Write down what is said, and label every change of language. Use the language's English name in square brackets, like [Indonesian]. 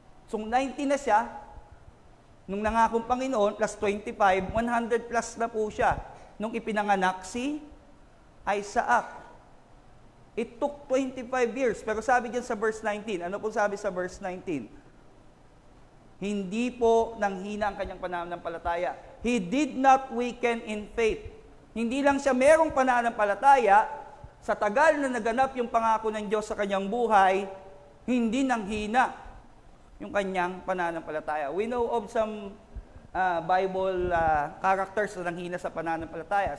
[Filipino] So 90 na siya, nung nangakong Panginoon, plus 25, 100 plus na po siya. Nung ipinanganak si Isaac. [English] It took 25 years. [Filipino] Pero sabi dyan sa verse 19, ano po sabi sa verse 19? Hindi po nanghina ang kanyang pananampalataya. [English] He did not weaken in faith. [Filipino] Hindi lang siya merong pananampalataya, sa tagal na naganap yung pangako ng Diyos sa kanyang buhay, hindi nanghina yung kanyang pananampalataya. [English] We know of some Bible characters [Filipino] na nanghina sa pananampalataya.